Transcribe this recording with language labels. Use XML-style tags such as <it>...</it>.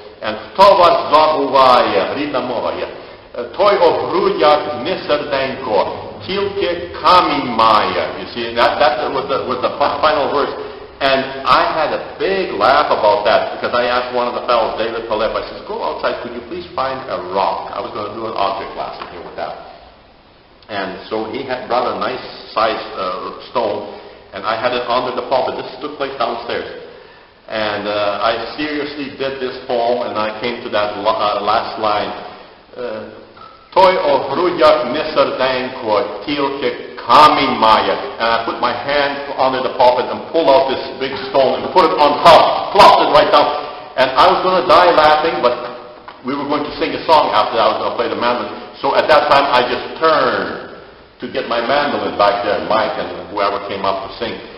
<uk>And Хто вас забуває, рідна мова є, той о грудях не серденько, тільки камінь має.</uk> <en>You see, that was the final verse. And I had a big laugh about that because I asked one of the fellows, David Palep, I said, go outside, could you please find a rock? I was going to do an object lesson here with that. And so he had brought a nice sized stone, and I had it under the pulpit. This took place downstairs. And I seriously did this poem, and I came to that last line.</en> <uk>Той о грудях не серденько, тільки камінь має.</uk> <en>And I put my hand under the pulpit and pulled out this big stone and put it on top, plopped it right down. And I was going to die laughing, but we were going to sing a song after that. I was going to play the mandolin. So at that time, I just turned to get my mandolin back there, Mike and whoever came up to sing.</en>